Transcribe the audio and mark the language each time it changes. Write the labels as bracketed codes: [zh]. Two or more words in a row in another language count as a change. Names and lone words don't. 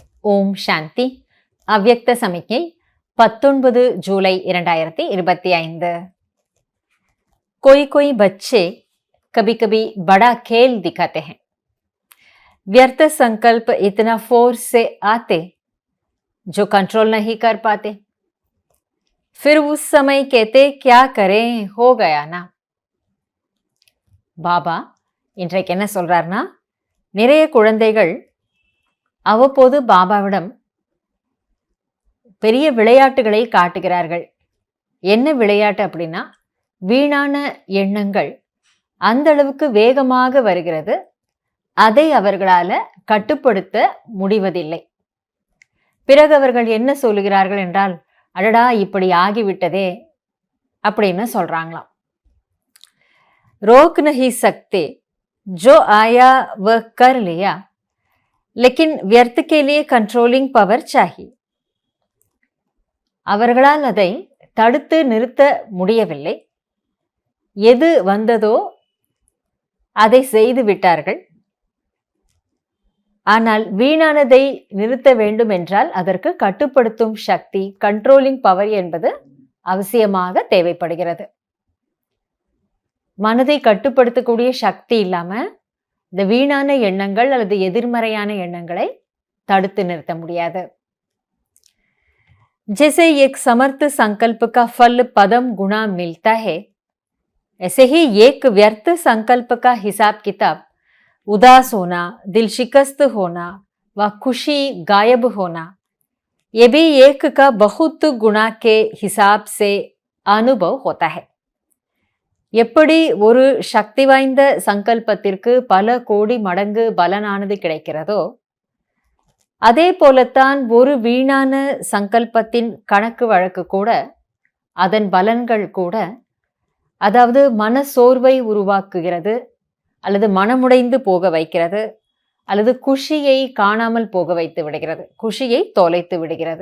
[ta] ஓம் சாந்தி. அவ்யக்த சமிக்கை 19 ஜூலை 2025. [hi] कोई कोई बच्चे कभी कभी बड़ा खेल दिखाते हैं। व्यर्थ संकल्प इतना फोर्स से आते जो कंट्रोल नहीं कर पाते। फिर उस समय कहते क्या करें, हो गया ना। [ta] பாபா இன்றைக்கு என்ன சொல்றாருன்னா, நிறைய குழந்தைகள் அவ்வப்போது பாபாவிடம் பெரிய விளையாட்டுகளை காட்டுகிறார்கள். என்ன விளையாட்டு அப்படின்னா, வீணான எண்ணங்கள் அந்த அளவுக்கு வேகமாக வருகிறது, அதை அவர்களால கட்டுப்படுத்த முடிவதில்லை. பிறகு அவர்கள் என்ன சொல்லுகிறார்கள் என்றால், அடடா இப்படி ஆகிவிட்டதே அப்படின்னு சொல்றாங்களாம். [hi] रोक नहीं सकते, जो आया वह कर लिया, लेकिन व्यर्थ के लिए [en] controlling power [hi] चाहिए. [ta] அவர்களால் அதை தடுத்து நிறுத்த முடியவில்லை. எது வந்ததோ அதை செய்து விட்டார்கள். ஆனால் வீணானதை நிறுத்த வேண்டும் என்றால் அதற்கு கட்டுப்படுத்தும் சக்தி, [en] controlling power [ta] என்பது அவசியமாக தேவைப்படுகிறது. மனதை கட்டுப்படுத்தக்கூடிய சக்தி இல்லாம இந்த வீணான எண்ணங்கள் அல்லது எதிர்மறையான எண்ணங்களை தடுத்து நிறுத்த முடியாது. [hi] जैसे एक समर्थ संकल्प का फल पदम गुणा मिलता है, ऐसे ही एक व्यर्थ संकल्प का हिसाब किताब, उदास होना, दिल शिकस्त होना व खुशी गायब होना, ये भी एक का बहुत गुणा के हिसाब से अनुभव होता है. [ta] எப்படி ஒரு சக்தி வாய்ந்த சங்கல்பத்திற்கு பல கோடி மடங்கு பலனானது கிடைக்கிறதோ, அதே போலத்தான் ஒரு வீணான சங்கல்பத்தின் கணக்கு வழக்கு கூட, அதன் பலன்கள் கூட, அதாவது மன சோர்வை உருவாக்குகிறது, அல்லது மனமுடைந்து போக வைக்கிறது, அல்லது குஷியை காணாமல் போக வைத்து விடுகிறது, குஷியை தொலைத்து விடுகிறது.